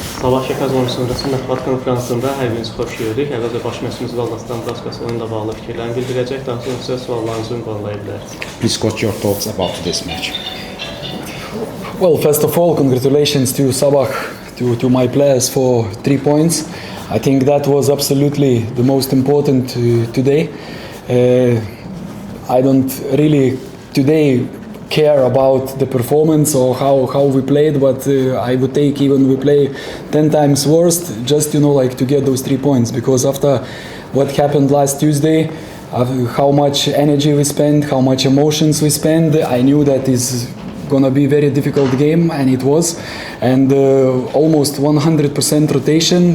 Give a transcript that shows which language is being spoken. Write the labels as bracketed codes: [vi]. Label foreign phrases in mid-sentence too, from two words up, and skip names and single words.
[az] Sabah şəkəz oyunu sonrası mətbuat konferansında hər birinizi xoş gördük. Əvvəlcə baş məşqimiz Valdas Dambraskası oyunla bağlı fikirlərini bildirəcək. Daha sonra sizə suallarınızı ünvanlaya bilərsiniz. [en] Please got your thoughts about this match. Well, first of all, congratulations to Sabah, to my players for 3 points. I think that was absolutely the most important today. I don't really today care about the performance or how we played, but I would take even we play 10 times worse just to get those 3 points, because after what happened last Tuesday, how much energy we spent, how much emotions we spent, I knew that is gonna be a very difficult game, and it was, and almost 100% rotation.